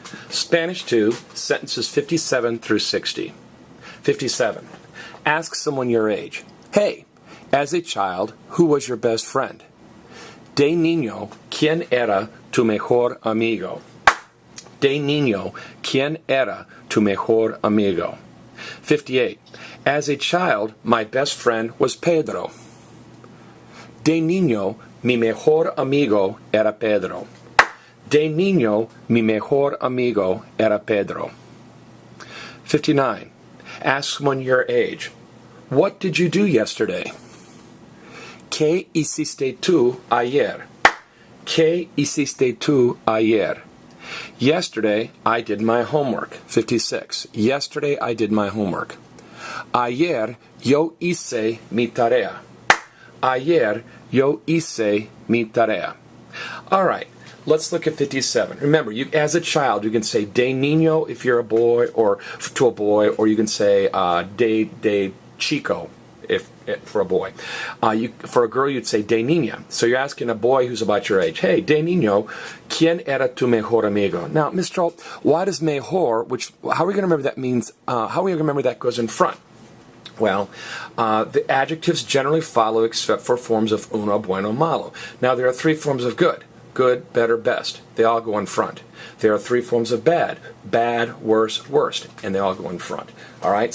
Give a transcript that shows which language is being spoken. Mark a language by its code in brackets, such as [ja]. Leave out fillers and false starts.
[en] Spanish 2, sentences 57 through 60. 57. Ask someone your age. Hey, as a child, who was your best friend? [es] De niño, ¿quién era tu mejor amigo? De niño, ¿quién era tu mejor amigo? [en] 58. As a child, my best friend was Pedro. [es] De niño, mi mejor amigo era Pedro. De niño, mi mejor amigo era Pedro. [en] 59. Ask someone your age. What did you do yesterday? [es] ¿Qué hiciste tú ayer? ¿Qué hiciste tú ayer? [en] Yesterday, I did my homework. 56. Yesterday, I did my homework. [es] Ayer, yo hice mi tarea. Ayer, yo hice mi tarea. [en] All right, let's look at 57. Remember, as a child, you can say de niño if you're a boy, or to a boy, or you can say de chico for a boy. For a girl, you'd say de niña. So you're asking a boy who's about your age, hey, [es] de niño, ¿quién era tu mejor amigo? [en] Now, Mr. Holt, why does mejor, how are we going to remember that means, how are we going to remember that goes in front? Well, the adjectives generally follow except for forms of uno, bueno, malo. Now, there are three forms of good. Good, better, best. They all go in front. There are three forms of bad. Bad, worse, worst. And they all go in front. All right?